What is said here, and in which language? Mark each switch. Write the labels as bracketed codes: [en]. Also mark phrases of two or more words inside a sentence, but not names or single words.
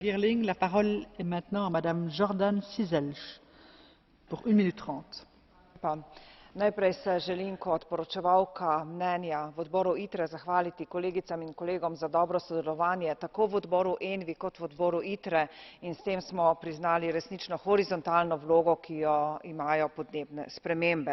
[fr] Girling, la parole est maintenant à Madame Jordan Cizelj pour 1 minute 30. [sl] Najprej se želim kot poročevalka mnenja v odboru ITRE zahvaliti kolegicam in kolegom za dobro sodelovanje, tako v odboru ENVI kot v odboru ITRE, in s tem smo priznali resnično horizontalno vlogo, ki jo imajo podnebne spremembe.